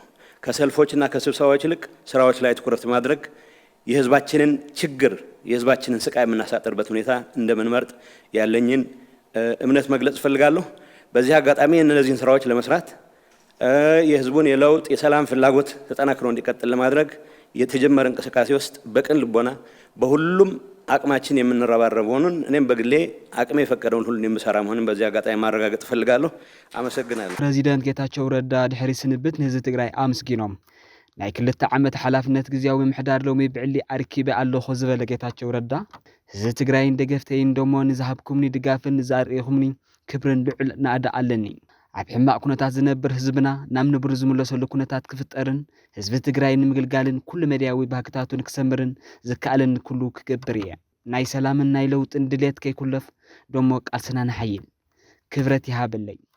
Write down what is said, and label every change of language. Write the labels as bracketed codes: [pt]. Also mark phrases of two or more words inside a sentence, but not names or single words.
[am] ከሰልፎችና ከስብሰባዎች ይልቅ ስራዎች ላይ ትኩረት ማድረግ የህዝባችንን ችግር የህዝባችንን ስቃይ የምናሳጥርበት ሁኔታ እንደምንመርጥ ያለኝን እምነት መግለጽ ፈልጋለሁ። በዚህ አጋጣሚ እነዚህን ስራዎች ለመስራት የህዝቡን የለውጥ የሰላም ፍላጎት ተጠናክሮ እንዲቀጥል ለማድረግ የተጀመረ እንቅስቃሴ ውስጥ በቅን ልቦና በሁሉም አቅማችን የምንረባረብ ሆነን እኔም በግሌ አቅሜ የፈቀደውን ሁሉ የምሰራ መሆኑን በዚህ አጋጣሚ ማረጋገጥ ፈልጋለሁ። አመሰግናለሁ። [ti] ፕሬዚዳንት ጌታቸው ረዳ ድሕሪ ስንብት ንህዝቢ ትግራይ አመስጊኖም ናይ 2 ዓመት ሓላፍነት ግዚያዊ ምሕዳር ሎሚ ብዕሊ ኣርኪበ ኣለኹ ዝበለ ጌታቸው ረዳ ህዝቢ ትግራይ እንደገፍተይን ደሞ ንዝሃብኩምኒ ድጋፍን ንዛርኢኹምኒ ክብርን ልዑል ናእዳ ኣለኒ ኣብ ሕማቅ ኩነታት ዝነብር ህዝብና ናብ ንብሩ ዝምለሰሉ ኩነታት ክፍጠርን ህዝቢ ትግራይ ንምግልጋልን ኩሉ መድያዊ ባህግታቱን ክሰምርን ዝከኣለን ኩሉ ክገብር እየ ናይ ሰላምን ናይ ለውጥን ድሌት ከይኩለፍ ደሞ ቃልስና ንሓይል ክብረት ይሃበለይ